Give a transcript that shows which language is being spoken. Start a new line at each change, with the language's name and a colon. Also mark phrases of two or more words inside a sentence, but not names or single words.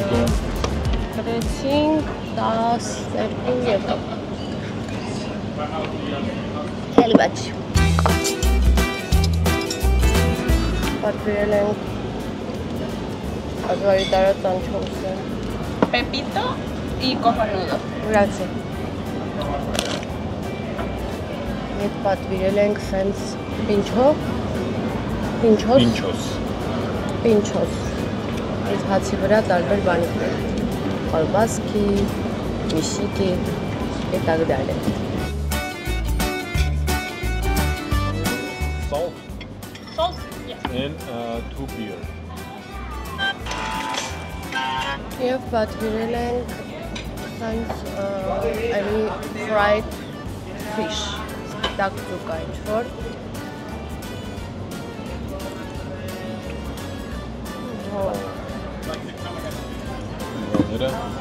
Armenian: Կրեցինք 12 եվրո։ Էլի բաչ։ Պատվիրել ենք ազվարի տարած անչոուսը։
Spanish: Pepito y cojonudo.
Italian: Grazie.
Armenian: Ետ պատվիրել ենք սենց պինչով, պինչոս, այս հացի վրա տարբեր բանիկներ, կալբասկի, միշիկի,
Polish: et tak dalej.
English: Salt Salt? Yes. and 2 beer.
Armenian: Եվ պատվիրել ենք սենց
English: any fried fish,
Armenian: սպիտակ ձուկա ինչ-որ։ Նրա